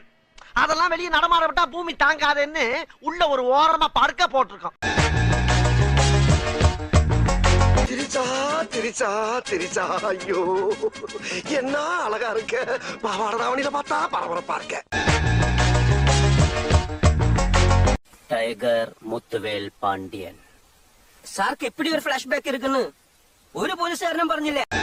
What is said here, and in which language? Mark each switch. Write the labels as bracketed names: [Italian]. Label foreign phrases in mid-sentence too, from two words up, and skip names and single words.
[Tamil] அதெல்லாம் வெளியே நடமாட விட்டா பூமி தாங்காதுன்னு உள்ள ஒரு ஓரமா படுக்க போட்டிருக்கோம். திரிச்சா திரிச்சா திரிச்சா ஐயோ என்ன அழகா இருக்க. பாவாடதாவணியில பார்த்தா பரபரப்பா இருக்க. [Malayalam] ടൈഗർ മുത്തുവേൽ പാണ്ഡ്യൻ സാർക്ക് എപ്പിടി ഒരു [English] flash back [Malayalam] ഇരിക്കുന്നു. ഒരു പോലീസുകാരനും പറഞ്ഞില്ലേ.